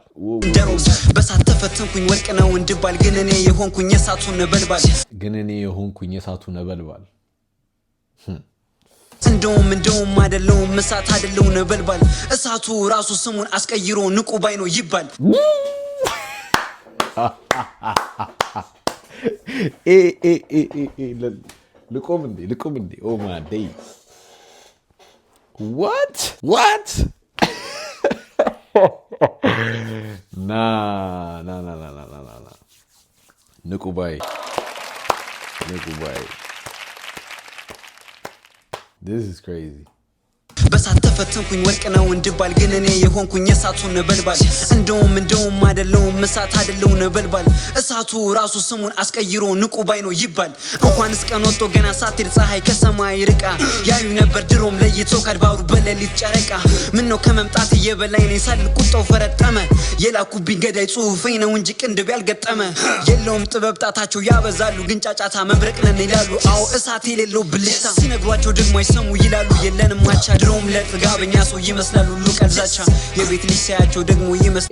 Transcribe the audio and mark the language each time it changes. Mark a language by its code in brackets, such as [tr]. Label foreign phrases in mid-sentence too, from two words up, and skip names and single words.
[am] እንደሮም በሳት ተፈተንኩኝ ወርቅ ነው እንድባል ግን እኔ የሆንኩኝ የሳቱን ነበልባል እንደውም አይደለውም እሳት አይደለው ነበልባል እሳቱ ራሱ ስሙን አስቀይሮ ንቁ ባይ ነው ይባል ልቁም እንዴ [en] oh my days what nah [am] ንቁ ባይ [en] this is crazy [am] በሳት ተፈተንኩኝ ወርቅ ነው እንድባል ግን እኔ የሆንኩኝ እሳቱ ነበልባል እንደውም አይደለሁም እሳት አይደለው ነበልባል እሳቱ ራሱ ስሙን አስቀይሮ ንቁ ባይ ነው ይባል እንኳንስ ቀን ወጥቶ ገና ሳትል ፀሐይ ከሰማይ ርቃ ያዩ ነበር ድሮም ለይቶ ካድባሩ በሌሊት ጨረቃ ምን ነው ከመምጣት እየበላይ ነኝ ሳል ቁጣው ፈረጠመ የላኩብኝ ገዳይ ጽሁፌ ነው እንጂ ቅንድብ ያልገጠመ የለውም ጥበብ ጣታቸው ያበዛሉ ግን ጫጫታ መብረቅ ነን ይላሉ አዎ እሳት የሌለው ብልታ ሲነግሯቸው ደግሞ አይሰሙ ይላሉ የለንም ማቻ ድሮም ለጥጋበኛ ሰው ይመስላሉ ሁሉ ቀልዛቻ የቤት ልጅ ሳያቸው ደግሞ ይመስል